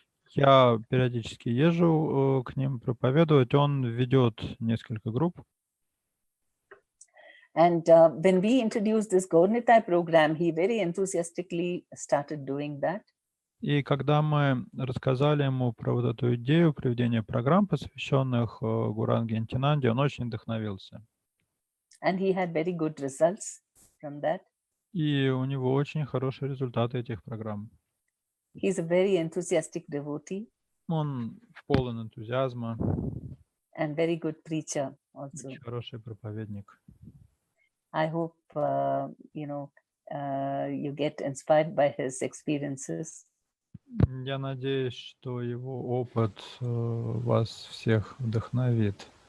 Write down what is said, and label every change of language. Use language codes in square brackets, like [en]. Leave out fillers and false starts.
[ru] Я периодически езжу к ним проповедовать. Он ведет несколько групп. [en] And when we introduced this Gaurnitai program, he very enthusiastically started doing that. [ru] И когда мы рассказали ему про вот эту идею проведения программ, посвященных Гауранге Антинанде, он очень вдохновился. [en] And he had very good results from that. [ru] И у него очень хорошие результаты этих программ. [en] He's a very enthusiastic devotee. [ru] Он полон энтузиазма. [en] And very good preacher also. [ru] Очень хороший проповедник. [en] I hope you get inspired by his experiences. [ru] Я надеюсь, что его опыт вас всех вдохновит.